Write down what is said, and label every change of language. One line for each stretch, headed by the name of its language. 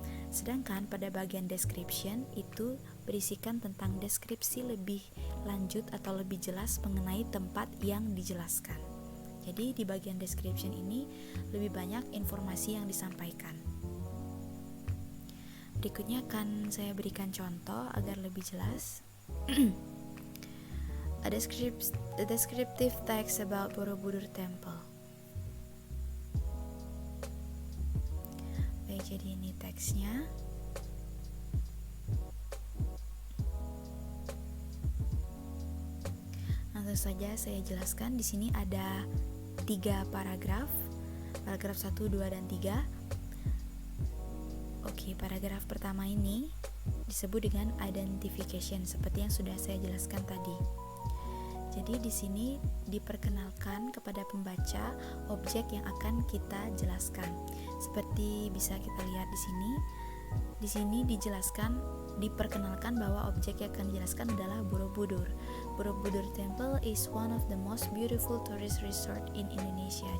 Indonesian: Sedangkan pada bagian description itu berisikan tentang deskripsi lebih lanjut atau lebih jelas mengenai tempat yang dijelaskan. Jadi di bagian description ini lebih banyak informasi yang disampaikan. Berikutnya akan saya berikan contoh agar lebih jelas.
English: A descriptive text about Borobudur Temple.
Indonesian: Baik, jadi ini teksnya. Langsung saja saya jelaskan. Di sini ada 3 paragraf. Paragraf 1, 2, dan 3. Oke, paragraf pertama ini disebut dengan identification seperti yang sudah saya jelaskan tadi. Jadi di sini diperkenalkan kepada pembaca objek yang akan kita jelaskan. Seperti bisa kita lihat di sini. Di sini diperkenalkan bahwa objek yang akan dijelaskan adalah Borobudur.
English: Borobudur Temple is one of the most beautiful tourist resort in Indonesia.